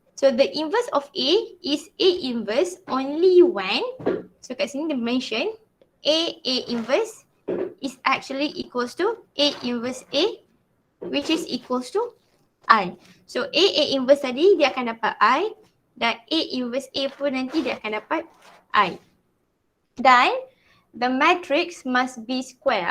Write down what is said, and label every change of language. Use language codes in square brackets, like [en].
[en] So the inverse of A is A inverse only when, so [ms] kat sini dia mention [en] A inverse is actually equals to A inverse A, which is equals to I. [ms] So A inverse tadi dia akan dapat I, dan A inverse A pun nanti dia akan dapat I. Dan [en] the matrix must be square.